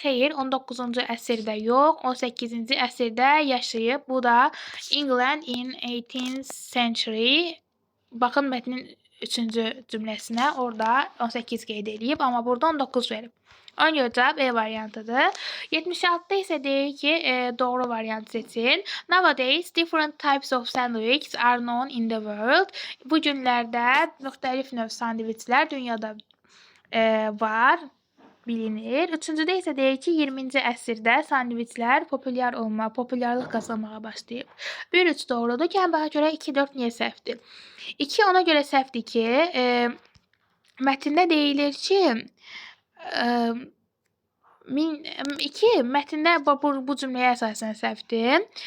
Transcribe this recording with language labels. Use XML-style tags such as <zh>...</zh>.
<az>Xeyr, 19-cu əsrdə yox, 18-ci əsrdə yaşayıb. Bu da</az> <en>England in 18th century.</en> <az>Baxın mətnin 3-cü cümləsinə, orada 18 qeyd edilib, amma burada 19 verib. Ona görə cavab E variantıdır. 76-da isə deyir ki, doğru variant seçin.</az> <en>Nowadays, different types of sandwiches are known in the world.</en> <az>Bu günlərdə müxtəlif növ sandviçlər dünyada var, bilinir. 3-cüdə isə deyir ki, 20-ci əsrdə sandviçlər populyarlıq qazanmağa başlayıb. 1-3 doğrudur ki, baxa görə 2-4 niyə səhvdir? 2 ona görə səhvdir ki, mətndə deyilir ki, 2 mətndə bu cümləyə əsasən səhvdir.</az>